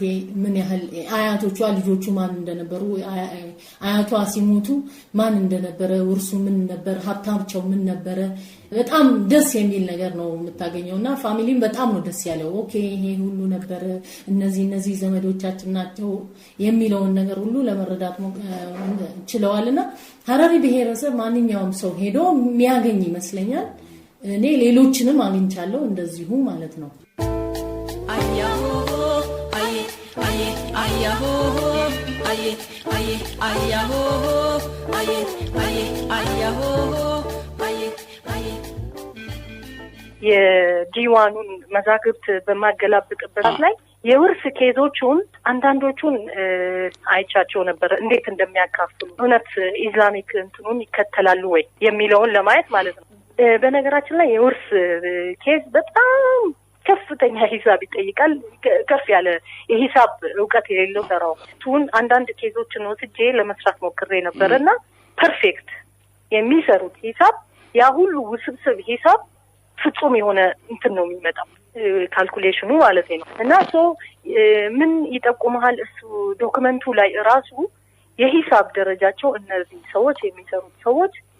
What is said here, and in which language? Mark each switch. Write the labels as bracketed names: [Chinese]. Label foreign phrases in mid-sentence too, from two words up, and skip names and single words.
[Amharic] ምን ያህል አያቶቿ ልጆቹ ማን እንደነበሩ አያቷ ሲሞቱ ማን እንደነበረ ውርሱ ምን ነበር ሀብታቸው ምን ነበር በጣም ደስ የሚል ነገር ነው የምታገኘውና ፋሚሊም በጣም ነው ደስ ያለው ኦኬ ይሄ ሁሉ ነበር እነዚህ ዘመዶቻችን ናቸው የሚለውን ነገር ሁሉ ለመረዳት ችለዋልና ሐረሪ ብሔረሰብ ማንኛውም ሰው ሄዶ የሚያገኝ ይመስለኛል እኔ ሌሎችንም አግኝቻለሁ እንደዚሁ ማለት ነው ayaho aye aye ayaho aye aye ayaho aye aye ayaho aye aye የዲዋኑን መዛግብት በማገላብጥበት ላይ የውርስ ኬዞቹን አንዳንዶቹን አይቻቸው ነበር እንዴት እንደሚያካፍሉ እውነት ኢስላሚክ እንትኑን ይከተላሉ ወይ የሚለውን ለማየት ማለት ነው በነገራችን ላይ የውርስ ኬዝ በጣም ከፍተኛ ሂሳብ ይጠይቃል ከፍ ያለ የሂሳብ ዕውቀት የሌለው ሰራው ቱን አንዳንድ ኬዞችን ወስጄ ለመስራት ሞክሬ ነበርና ፐርፌክት የሚሰሩት ሂሳብ ያ ሁሉ ውስብስብ ሂሳብ ፍጹም የሆነ እንትን ነው የሚመጣው ካልኩሌሽኑ ማለት ነው እና ምን ይጠቁማል እሱ ዶክመንቱ ላይ ራሱ የሂሳብ ደረጃቸው እነዚህ ሰዎች የሚሰሩት ሰዎች